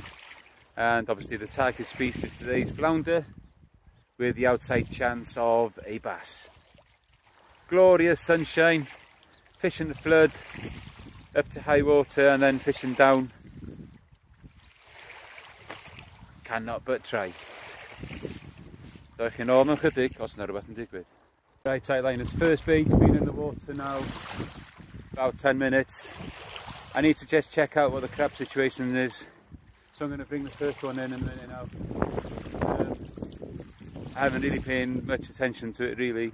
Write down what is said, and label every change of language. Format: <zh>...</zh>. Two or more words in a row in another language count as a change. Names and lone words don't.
<en>And obviously the target species today is flounder, with the outside chance of a bass. Glorious sunshine, fishing the flood, up to high water and then fishing down. Cannot but try.</en> <cy>Dewch chi nôl mewn chydig os yna rhywbeth yn digwydd.</cy> <en>Right, tight liners, first bait, been in the water now about 10 minutes. I need to just check out what the crab situation is. So I'm going to bring the first one in a minute now. I haven't really paid much attention to it really.</en>